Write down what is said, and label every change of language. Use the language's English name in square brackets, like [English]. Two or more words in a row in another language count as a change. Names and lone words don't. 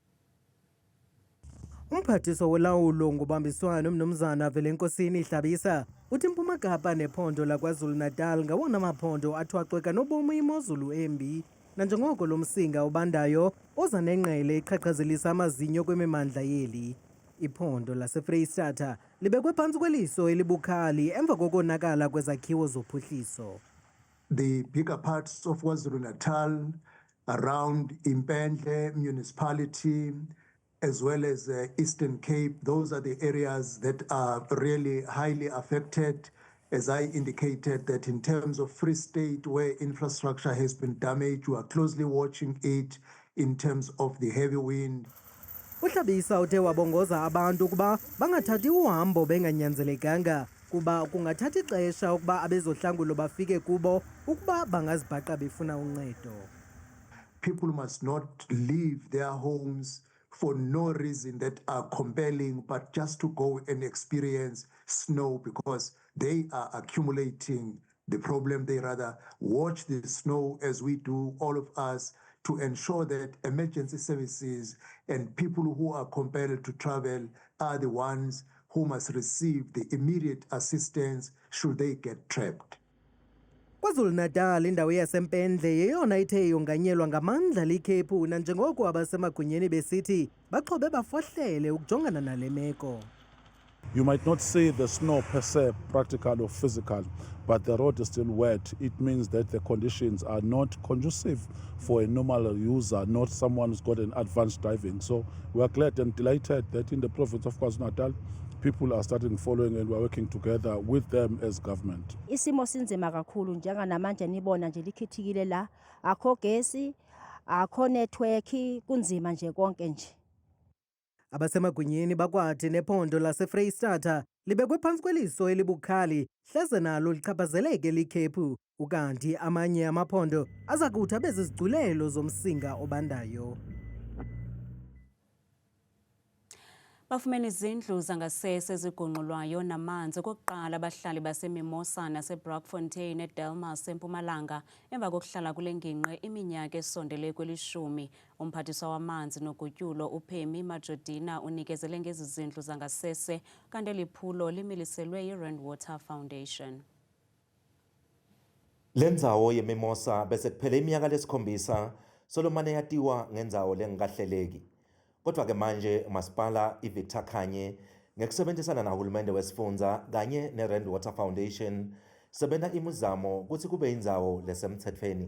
[Xhosa] Umphathiswa wolawulo ngobambiswano uMnumzana Velenkosini Hlabisa uthi iMpuma Kapa nephondo laKwaZulu-Natal ngawona maphondo athwaxeka nobomi imozulu embi nanjengoko lo msinga ubandayo oza nenqele iqhaqhazelisa amazinyo kwimimandla yeli. Iphondo laseFreyistatha libekwe phantsi kweliso elibukhali emva kokonakala kwezakhiwo zophuhliso. [English] The bigger parts of KwaZulu-Natal around Impendle municipality as well as Eastern Cape, those are the areas that are really highly affected. As I indicated, that in terms of Free State, where infrastructure has been damaged, we are closely watching it in terms of the heavy wind. [Xhosa] Uhlabisa uthe wabongoza abantu ukuba bangathathi uhambo benganyanzelekanga kuba kungathatha ixesha ukuba abezohlangulo bafike kubo ukuba bangazibhaqa befuna uncedo. [English] People must not leave their homes for no reason that are compelling, but just to go and experience snow because they are accumulating the problem. They rather watch the snow as we do, all of us, to ensure that emergency services and people who are compelled to travel are the ones who must receive the immediate assistance should they get trapped. [Xhosa] KwaZulu-Natal indawo yasempendle yeyona ithe yonganyelwa ngamandla likhephu nanjengoko abasemagunyeni besithi baxhobe bafohlele ukujongana nale meko. [English] You might not see the snow per se, practical or physical, but the road is still wet. It means that the conditions are not conducive for a normal user, not someone who's got an advanced driving. So we are glad and delighted that in the province of KwaZulu-Natal, people are starting following and we're working together with them as government. [Zulu] Isimo sinzima kakhulu njenga namanje nibona nje likhithikile la akho gesi akho network kunzima nje konke nje. Abasemagunyeni bakwathi nephondo laseFreystata libekwe phansi kweliso elibukhali hleze nalo lichaphazeleke likhephu ukanti amanye amaphondo azakuthi abezizigculelo zomsinga obandayo. Bafumene izindlu zangasese ezigonqulwayo namanzi okokuqala abahlali baseMimosa naseBrockfontein eDelmas eMpumalanga emva kokuhlala kule ngingqi iminyaka esondele kwelishumi. [Xhosa] Umphathiswa wamanzi nogutyulo uPhemi Majodina unikezele ngezi zindlu zangasese kanti liphulo limiliselwe yiRand Water Foundation. [Swati] Lendzawo yeMimosa bese kuphele iminyaka lesikhombisa Solomane yatiwa ngendzawo lengakahleleki. Kodwa ke manje umasipala iVictor Khanye ngekusebenzisana nahulumende wesifundza kanye neRand Water Foundation sebenta imizamo ukuthi kube indzawo lesemthethweni.